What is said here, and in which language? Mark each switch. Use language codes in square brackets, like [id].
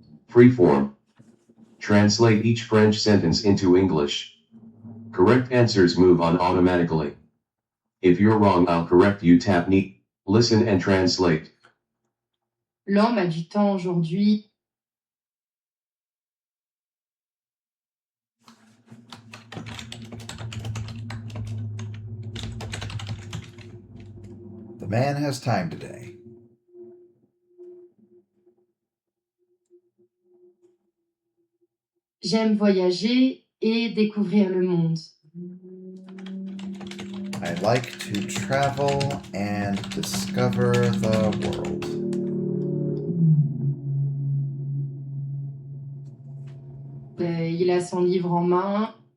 [en] Freeform. Translate each French sentence into English. Correct answers move on automatically. If you're wrong, I'll correct you. Tap neat. Listen and translate. [fr] L'homme a du temps aujourd'hui. [en] The man has time today. [fr] J'aime voyager et découvrir le monde. [en] I like to travel and discover the world. [fr] Il a son livre en main.